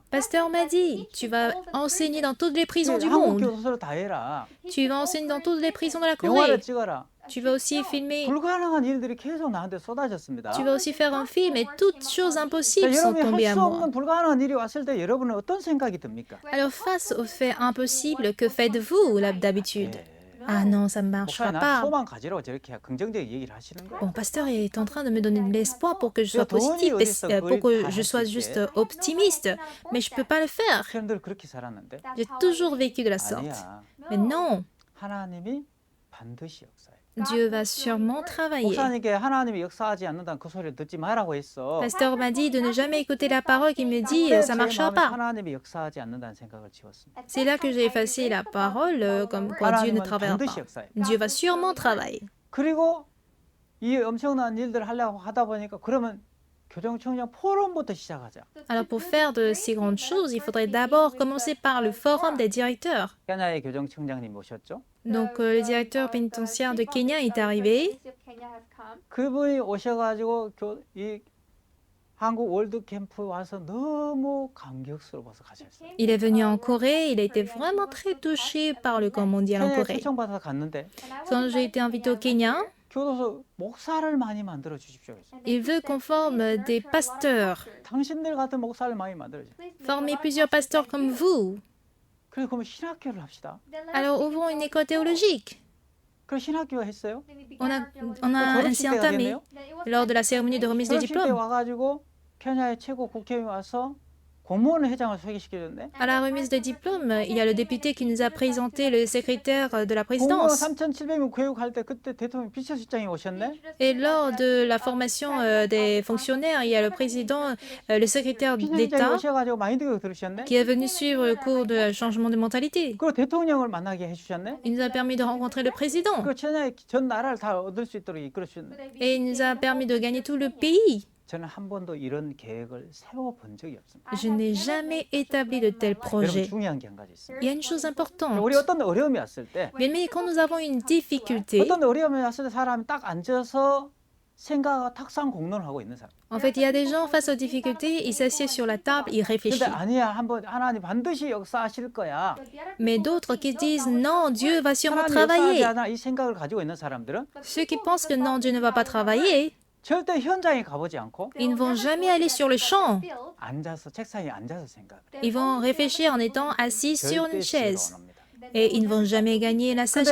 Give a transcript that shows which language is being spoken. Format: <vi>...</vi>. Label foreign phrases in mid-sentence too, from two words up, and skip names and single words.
<fr>Pasteur m'a dit, tu vas enseigner dans toutes les prisons du</fr> <ko>한국</ko> <fr>monde.</fr> <ko>교도소를 다 해라.</ko> <fr>Tu vas enseigner dans toutes les prisons de la</fr> <ko>영화를</ko> <fr>Corée.</fr> <ko>찍어라.</ko> <fr>Tu vas aussi filmer.</fr> <ko>불가능한 일들이 계속 나한테 쏟아졌습니다.</ko> <fr>Tu vas aussi faire un film et toutes choses</fr> <ko>자,</ko> <fr>impossibles sont</fr> <ko>여러분이</ko> <fr>tombées</fr> <ko>할</ko> <fr>à</fr> <ko>수</ko> <fr>moi.</fr> <ko>없는 불가능한 일이 왔을 때 여러분은 어떤 생각이 듭니까?</ko> <fr>Alors face aux faits impossibles, que faites-vous d'habitude?</fr> <ko>예.</ko> <fr>Ah non, ça ne marchera</fr> <ko>목사님, 난</ko> <fr>pas.</fr> <ko>소망 가지라고 저렇게 긍정적인 얘기를 하시는 거예요.</ko> <fr>Bon, pasteur est en train de me donner de l'espoir pour que je sois</fr> <ko>돈</ko> <fr>positif,</fr> <ko>어디 있어?</ko> <fr>pour</fr> <ko>그걸</ko> <fr>que</fr> <ko>다</ko> <fr>je</fr> <ko>할 수</ko> <fr>sois</fr> <ko>있게.</ko> <fr>juste optimiste. Mais je ne peux pas le faire.</fr> <ko>사람들 그렇게 살았는데</ko> <fr>J'ai toujours vécu de la sorte.</fr> <ko>아니야.</ko> <fr>Mais non,</fr> <ko>하나님이 반드시 역사해.</ko> <fr>Dieu va sûrement travailler.</fr> <ko>목사님께 하나님이 역사하지 않는다는 그 소리를 듣지 말라고 했어.</ko> <fr>Pasteur m'a dit de ne jamais écouter la parole qui me dit</fr> <ko>근데</ko> <fr>ça</fr> <ko>제</ko> <fr>marchera</fr> <ko>마음에</ko> <fr>pas.</fr> <ko>하나님이 역사하지 않는다는 생각을 지웠습니다.</ko> <fr>C'est là que j'ai effacé la parole comme quoi Dieu ne</fr> <ko>하나님은</ko> <fr>travaille</fr> <ko>반드시</ko> <fr>pas.</fr> <ko>역사해.</ko> <fr>Dieu va sûrement travailler.</fr> <ko>그리고 이 엄청난 일들을 하려고 하다 보니까 그러면 교정청장 포럼부터 시작하자.</ko> <fr>Alors pour faire de ces grandes choses, il faudrait d'abord commencer par le forum des directeurs.</fr> <ko>케냐의 교정청장님 모셨죠?</ko> <fr>Donc le directeur pénitentiaire de Kenya est arrivé.</fr> <ko>그분이 오셔가지고 이 한국 월드 캠프 와서 너무 감격스러워서 가셨어요.</ko> <fr>Il est venu en Corée, il a été vraiment très touché par le camp mondial en</fr> <ko>케냐에</ko> <fr>Corée.</fr> <ko>초청받아서 갔는데</ko> <fr>Quand j'ai été invité au Kenya,</fr> <ko>교도소 목사를 많이 만들어 주십시오. 그랬어요.</ko> <fr>il veut qu'on forme des pasteurs,</fr> <ko>당신들 같은 목사를 많이 만들어 주세요.</ko> <fr>former plusieurs pasteurs comme vous.</fr> <ko>그래서 그러면 신학교를 합시다.</ko> <fr>Alors ouvrons une école théologique.</fr> <ko>그래서 신학교 했어요.</ko> <fr>On a ainsi</fr> <ko>졸업식 때</ko> <fr>entamé</fr> <ko>가겠네요.</ko> <fr>lors de la cérémonie de remise de</fr> <ko>졸업식 때</ko> <fr>diplôme.</fr> <ko>와가지고 케냐의 최고 국회의원이 와서 공무원 회장을 소개시켜줬네.</ko> <fr>À la remise de diplôme, il y a le député qui nous a présenté le secrétaire de la</fr> <ko>공무원</ko> <fr>présidence.</fr> <ko>3,700명 교육할 때 그때 대통령 비서실장이 오셨네.</ko> <fr>Et lors de la formation des fonctionnaires, il y a le président, le secrétaire</fr> <ko>비서실장이</ko> <fr>d'État</fr> <ko>오셔가지고 마인드 교육 들으셨네.</ko> <fr>qui est venu suivre le cours de changement de mentalité.</fr> <ko>그리고 대통령을 만나게 해주셨네.</ko> <fr>Il nous a permis de rencontrer le président</fr> <ko>그 케냐의 전 나라를 다 얻을 수 있도록 이끌어 주셨네.</ko> <fr>et il nous a permis de gagner tout le pays.</fr> <ko>저는 한 번도 이런 계획을 세워본 적이 없습니다.</ko> <fr>Je n'ai jamais établi de tels</fr> <ko>여러분</ko> <fr>projets.</fr> <ko>중요한 게 한 가지 있습니다.</ko> <fr>Il y a une chose importante.</fr> <ko>우리 어떤 어려움이 왔을 때</ko> <fr>Bien aimé, quand nous avons une difficulté,</fr> <ko>어떤 어려움이 왔을 때 사람이 딱 앉아서 생각하고 탁상 공론을 하고 있는 사람.</ko> <fr>en fait, il y a des gens face aux difficultés, ils s'assiedent sur la table, ils</fr> <ko>근데</ko> <fr>réfléchissent.</fr> <ko>아니야 한번 하나님 반드시 역사하실 거야.</ko> <fr>Mais d'autres qui disent non, Dieu va sûrement</fr> <ko>하나님 역사하지</ko> <fr>travailler.</fr> <ko>않아 이 생각을 가지고 있는 사람들은</ko> <fr>Ceux qui pensent que non, Dieu ne va pas travailler,</fr> <ko>절대 현장에 가보지 않고</ko> <fr>ils ne vont jamais aller sur le champ.</fr> <ko>앉아서 책상에 앉아서 생각을 해.</ko> <fr>Ils vont réfléchir en étant assis sur</fr> <ko>절대</ko> <fr>une</fr> <ko>지혜가</ko> <fr>chaise.</fr> <ko>안 옵니다.</ko> <fr>Et ils ne vont jamais gagner la</fr> <ko>근데</ko>